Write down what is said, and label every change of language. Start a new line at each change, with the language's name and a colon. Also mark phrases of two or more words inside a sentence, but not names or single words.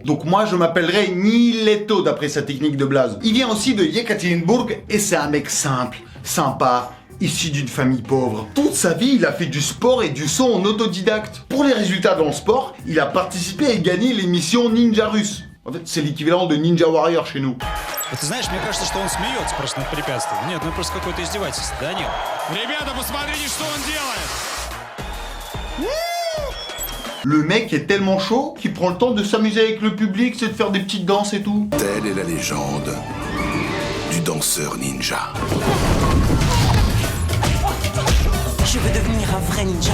French: Donc moi, je m'appellerai Nileto, d'après sa technique de blaze. Il vient aussi de Yekaterinbourg, et c'est un mec simple, sympa, issu d'une famille pauvre. Toute sa vie, il a fait du sport et du son en autodidacte. Pour les résultats dans le sport, il a participé et gagné l'émission Ninja Russe. En fait, c'est l'équivalent de Ninja Warrior chez nous.
Russian: Ты знаешь, мне кажется, что он смеется просто над препятствием. Нет, ну просто какое-то издевательство, Данил. Ребята, посмотрите, что он делает!
French: Le mec est tellement chaud qu'il prend le temps de s'amuser avec le public, c'est de faire des petites danses et tout. Telle est la légende du danseur ninja. Je veux devenir un vrai ninja.